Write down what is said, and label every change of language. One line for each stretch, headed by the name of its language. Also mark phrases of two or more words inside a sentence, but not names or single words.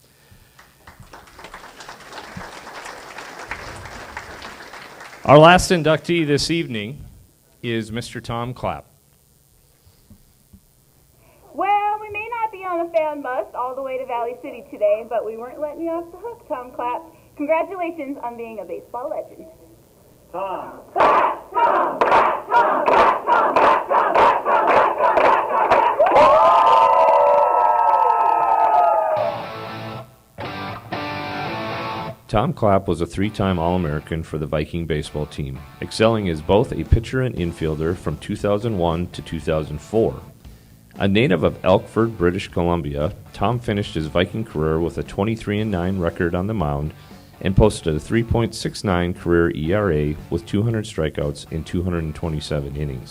English: Our last inductee this evening is Mr. Tom Klapp. Well, we may not be on a fan bus all the way to Valley City today, but we weren't letting you off the hook, Tom Klapp. Congratulations on being a baseball legend. Tom. Klapp! Tom! Klapp! Tom! Klapp! Tom! Klapp! Tom! Klapp! Tom! Klapp! Tom! Klapp! Tom! Tom Klapp was a three-time All-American for the Viking baseball team, excelling as both a pitcher and infielder from 2001 to 2004. A native of Elkford, British Columbia, Tom finished his Viking career with a 23-9 record on the mound and posted a 3.69 career ERA with 200 strikeouts in 227 innings.